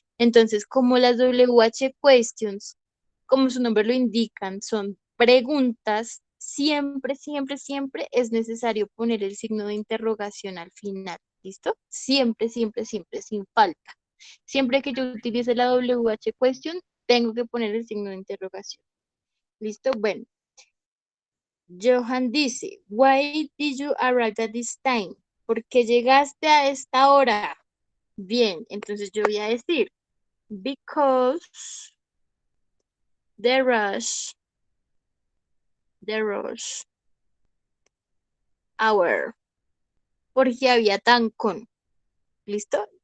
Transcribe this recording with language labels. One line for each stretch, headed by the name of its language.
Spanish: Entonces, como las WH questions, como su nombre lo indican, son preguntas, siempre, siempre, siempre es necesario poner el signo de interrogación al final, ¿listo? Siempre, siempre, siempre, sin falta. Siempre que yo utilice la WH question, tengo que poner el signo de interrogación. ¿Listo? Bueno, Johan dice,
English: why did you arrive at this time?
Spanish: ¿Por qué llegaste a esta hora? Bien, entonces yo voy a decir,
English: because the rush hour,
Spanish: porque había tancón. ¿Listo?